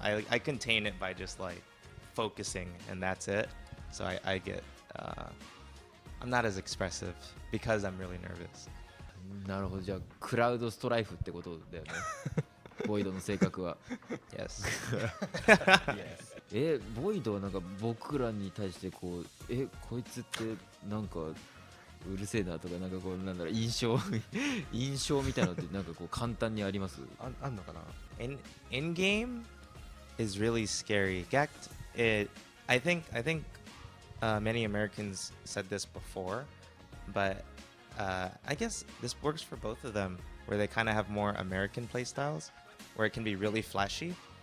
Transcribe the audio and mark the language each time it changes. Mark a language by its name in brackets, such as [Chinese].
[English] I contain it by just like focusing, and that's it. So I get I'm not as expressive because I'm really nervous. [Japanese] なるほど、じゃあクラウドストライフってことだよねボイドの性格は。 [English] Yes. [Japanese] ボイドはなんか僕らに対してこうこいつってなんかうるせえなとかなんかこうなんだろう印象みたいなのってなんかこう簡単にあります？あんのかな。 [English] In game is really scary. Gact, I think many Americans said this before, but I guess this works for both of them, where they kind of have more American playstyles, where it can be really flashy.